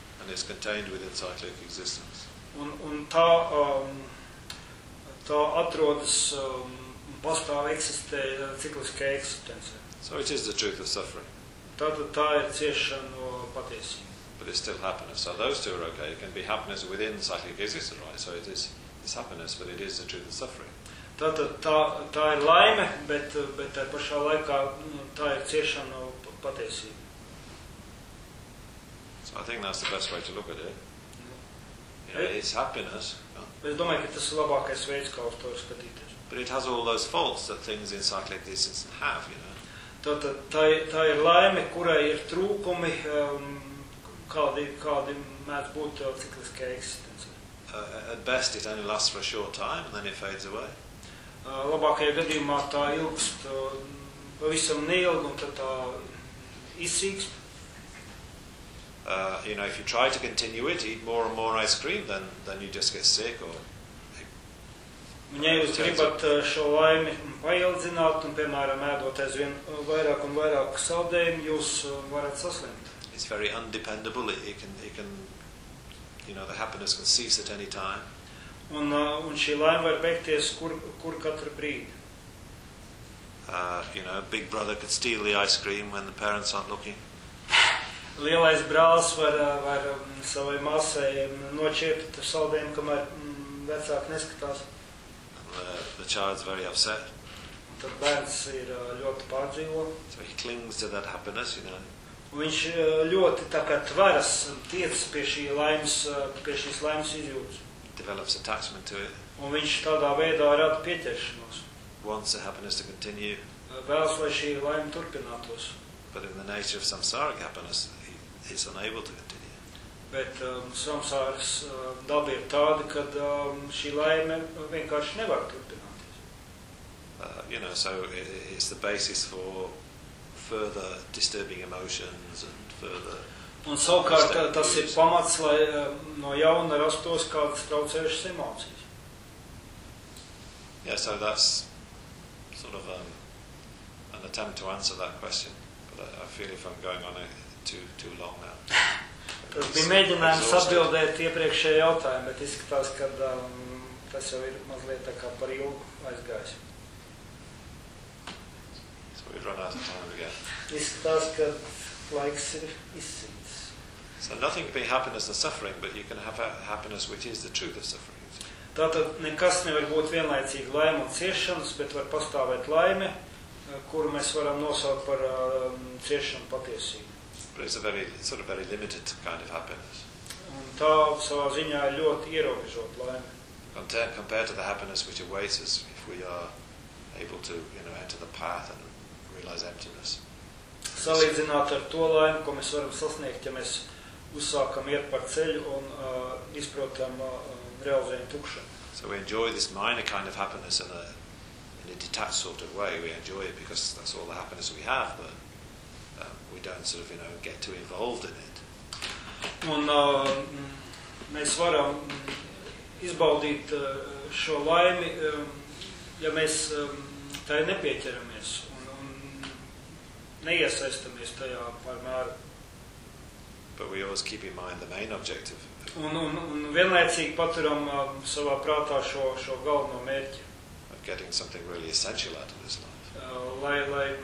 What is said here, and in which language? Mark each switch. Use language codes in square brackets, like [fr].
[en] And is contained within cyclic existence. [lv] Un tā tā atrodas pastāv eksistē cikliskajā eksistencē. [en] So it is the truth of suffering. [lv] Tātad tā ir ciešanu patiesība. [en] But it's still happiness. So those two are okay. It can be happiness within cyclic existence, right? So it is it's happiness, but it is the truth of suffering. [lv] Tā ir laime, bet tā pašā laikā tā ir ciešana patiesība. [en] So I think that's the best way to look at it. Yeah, it's happiness. [lv] Es domāju, ka tas ir labākais veids, kā uz to skatīties. [en] But it has all those faults that things in cyclic existence have, you know. [lv] Tā ir laime, kurai ir trūkumi, kādi mēdz būt cikliskajā eksistencē. [en] At best it only lasts for a short time and then it fades away. [lv] Labākajā gadījumā tā ilgst pavisam neilgi un tad tā izsīkst. [en] You know, if you try to continue it, eat more and more ice cream, then you just get sick or... [lv] Un ja jūs gribat šo laimi paildzināt un, piemēram, ēdot aizvien vairāk un vairāk saldējumu, jūs varat saslimt. [en] It's very undependable. It can, you know, the happiness can cease at any time. [lv] Un šī laime var beigties kur katru brīdi. [en] You know, big brother could steal the ice cream when the parents aren't looking. [lv] Lielais brālis var savai māsai nočiept saldējumu, kamēr vecāki neskatās. [en] The child's very upset. [lv] Tad bērns ir ļoti pārdzīvo. [en] So he clings to that happiness, you know. [lv] Viņš ļoti tā kā tveras un tiecas pie šīs laimes izjūtas. [en] Develops attachment to it. [lv] Un viņš tādā veidā rada pieķeršanos. [en] Wants the happiness to continue. [lv] Vēlas, lai šī laime turpinātos. [en] But in the nature of samsāric happiness, he's unable to continue. [lv] Bet samsāras daba ir tāda, ka šī laime vienkārši nevar turpināties. [en] You know, so it's the basis for further disturbing emotions and further... [lv] Un savukārt tas ir pamats, lai no jauna rastos kādas traucējušas emocijas. [en] Yeah, so that's sort of an attempt to answer that question. But I feel if I'm going on it too long now. [lv] Tas bija mēģinājums atbildēt iepriekšējā jautājumu, bet izskatās, ka tas jau ir mazliet tā kā par ilgu aizgājis. [en] So we've run out of time again. [lv] Izskatās, ka laiks ir izsīk. [en] So nothing can be happiness and suffering, but you can have happiness which is the truth of suffering. [lv] Tātad nekas nevar būt vienlaicīgi laime un ciešanas, bet var pastāvēt laime, kuru mēs varam nosaukt par ciešanu patiesību. [en] But it's a very, sort of very limited kind of happiness. [lv] Un tā savā ziņā ļoti ierobežot laime. [en] compared to the happiness which awaits us if we are able to, you know, enter the path and realize emptiness. [lv] Salīdzināt ar to laimi, ko mēs varam sasniegt, ja mēs uzsākam iet par ceļu un izprotam realizējam tukšanu. [en] So we enjoy this minor kind of happiness in a detached sort of way. We enjoy it because that's all the happiness we have, but we don't sort of, you know, get too involved in it. [lv] Un mēs varam izbaudīt šo laimi, ja mēs tai nepieķeramies un neiesaistamies tajā pārmēru. [en] But we always keep in mind the main objective. [lv] Un vienlaicīgi paturam savā prātā šo galveno mērķi. [en] Of getting something really essential out of this life.